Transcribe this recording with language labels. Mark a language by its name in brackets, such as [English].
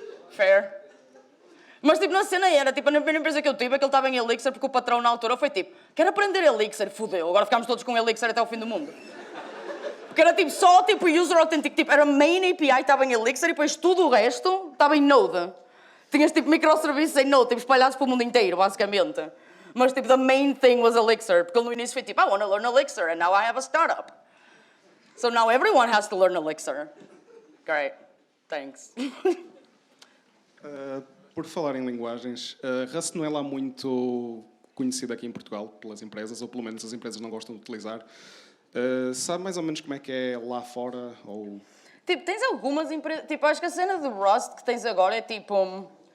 [Portuguese] Fair. Mas, tipo, na cena era, tipo, a primeira empresa que eu tive, aquele estava em Elixir, porque o patrão na altura foi tipo, quero aprender Elixir, fodeu, agora ficámos todos com Elixir até o fim do mundo. Porque era, tipo, só, tipo, user authentic, tipo, era main API, estava em Elixir, e depois tudo o resto estava em Node. Tinhas, tipo, microserviços em Node, tipo, espalhados pelo mundo inteiro, basicamente. Mas, tipo, [English] the main thing was Elixir, [Portuguese] porque no início foi tipo, [English] I want to learn Elixir, and now I have a startup. So now everyone has to learn Elixir. Great. Thanks. [Portuguese] Por falar em linguagens, Rust não é lá muito conhecido aqui em Portugal pelas empresas, ou pelo menos as empresas não gostam de utilizar. Sabe mais ou menos como é que é lá fora? Ou... Tipo, tens algumas empresas... Tipo, acho que a cena de Rust que tens agora é tipo...